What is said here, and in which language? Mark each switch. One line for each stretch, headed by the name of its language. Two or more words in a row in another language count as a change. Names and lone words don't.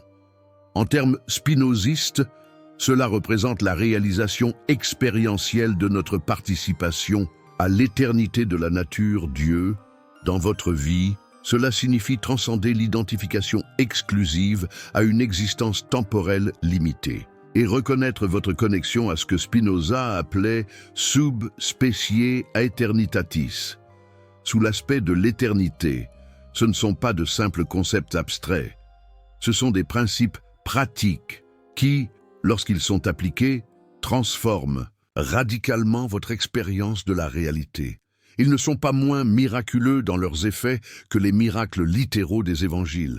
French: En termes spinozistes, cela représente la réalisation expérientielle de notre participation à l'éternité de la nature Dieu dans votre vie. Cela signifie transcender l'identification exclusive à une existence temporelle limitée et reconnaître votre connexion à ce que Spinoza appelait
Latin: sub specie aeternitatis.
French: Sous l'aspect de l'éternité, ce ne sont pas de simples concepts abstraits, ce sont des principes pratiques qui, lorsqu'ils sont appliqués, transforment radicalement votre expérience de la réalité Ils ne sont pas moins miraculeux dans leurs effets que les miracles littéraux des évangiles.